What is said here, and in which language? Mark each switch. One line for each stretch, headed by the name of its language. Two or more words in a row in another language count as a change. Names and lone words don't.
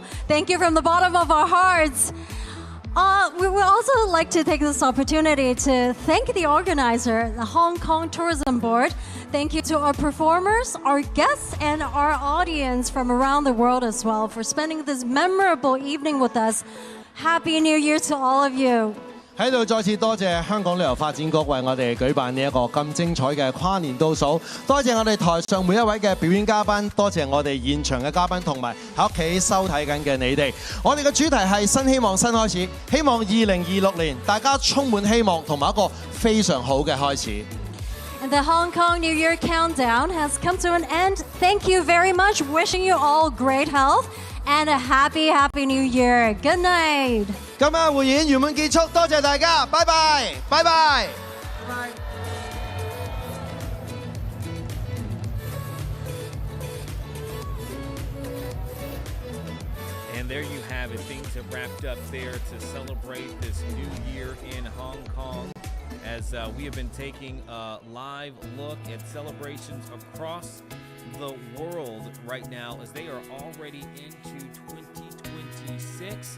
English: Thank you from the bottom of our hearts. We would also like to take this opportunity to thank the organizer, the Hong Kong Tourism Board. Thank you to our performers, our guests, and our audience from around the world as well for spending this memorable evening with us. Happy New Year to all of you.
Cantonese: 喺度再次多謝香港旅遊發展局為我哋舉辦呢一個咁精彩嘅跨年倒數，多謝我哋台上每一位嘅表演嘉賓，多謝我哋現場嘅嘉賓同埋喺屋企收睇緊嘅你哋。我哋嘅主題係新希望新開始，希望2026年大家充滿希望同埋一個非常好嘅開始。
English: And the Hong Kong New Year countdown has come to an end. Thank you very much. Wishing you all great health and a happy New Year. Good night.
Cantonese: 今晚匯演圓滿結束，多謝大家，拜拜，拜拜。
English: And there you have it. Things have wrapped up there to celebrate this new year in Hong Kong. As we have been taking a live look at celebrations across the world right now as they are already into 2026.